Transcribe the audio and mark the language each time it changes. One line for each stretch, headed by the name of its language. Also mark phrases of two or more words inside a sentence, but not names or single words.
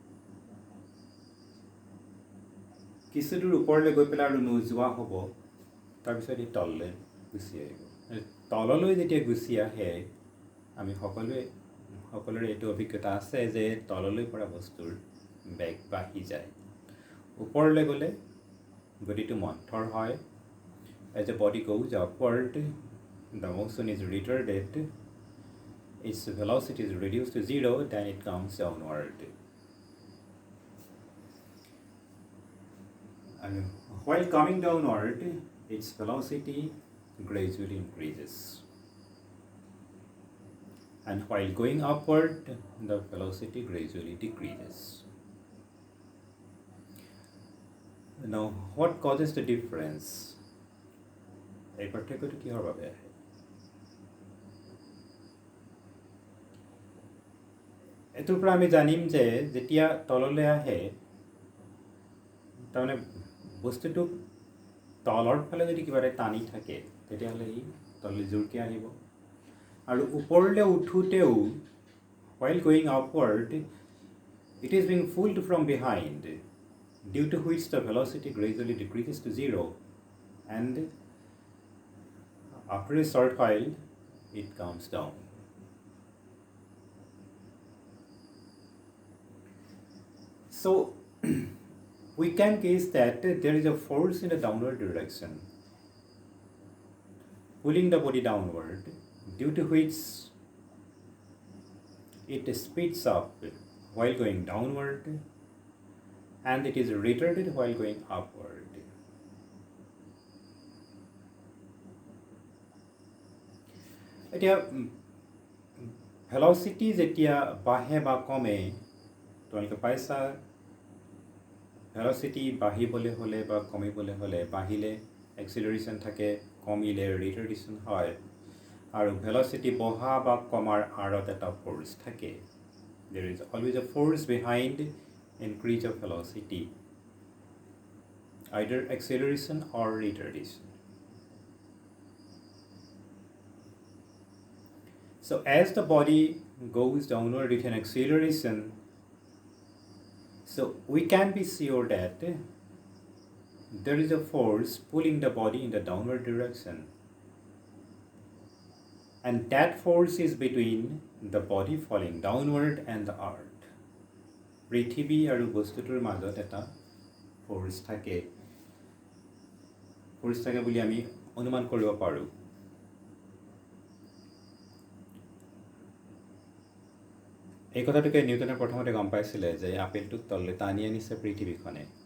Assamese: কিছু দূৰ ওপৰলৈ গৈ পেলাই আৰু নোযোৱা হ'ব, তাৰপিছত ই তললৈ গুচি আহিব। তললৈ যেতিয়া গুচি আহে, আমি সকলোৰে এইটো অভিজ্ঞতা আছে যে তললৈ পৰা বস্তুৰ বেগ বাঢ়ি যায়। ওপৰলৈ গ'লে গতিটো মন্থৰ হয়।
English: As the body goes upward, the motion is retarded, its velocity is reduced to 0, then it comes downward. And while coming downward, its velocity gradually increases. And while going upward, the velocity gradually decreases. Now, what causes the difference?
Assamese: এই পাৰ্থক্যটো কিহৰ বাবে আহে? এইটোৰ পৰা আমি জানিম যে যেতিয়া তললৈ আহে, তাৰমানে বস্তুটোক তলৰ ফালে যদি কিবা এটা টানি থাকে, তেতিয়াহ'লে ই তললৈ জোৰকৈ আহিব। আৰু ওপৰলৈ উঠোঁতেও,
English: while going upward, it is being pulled from behind, due to which the velocity gradually decreases to 0, and after a short while it comes down. So we can guess that there is a force in the downward direction pulling the body downward, due to which it speeds up while going downward, and it is retarded while going upward.
Assamese: এতিয়া ভেলচিটি যেতিয়া বাঢ়ে বা কমে, তোমালোকে পাইছা, ভেলচিটি বাঢ়িবলৈ হ'লে বা কমিবলৈ হ'লে, বাঢ়িলে এক্সিলাৰেশ্যন থাকে, কমিলে ৰিটাৰ্ডেশ্যন হয়। আৰু ভেলচিটি বঢ়া বা কমাৰ আঁৰত এটা ফ'ৰ্চ থাকে।
English: There is always a force behind increase of velocity, either acceleration or retardation. So as the body goes downward with an acceleration, So we can be sure that there is a force pulling the body in the downward direction, and that force is between the body falling downward and the earth.
Assamese: পৃথিৱী আৰু বস্তুটোৰ মাজত এটা ফ'ৰ্চ থাকে বুলি আমি অনুমান কৰিব পাৰোঁ। এই কথাটোকে নিউটনে প্ৰথমতে গম পাইছিলে যে আপেলটোক তললৈ টানি আনিছে পৃথিৱীখনে।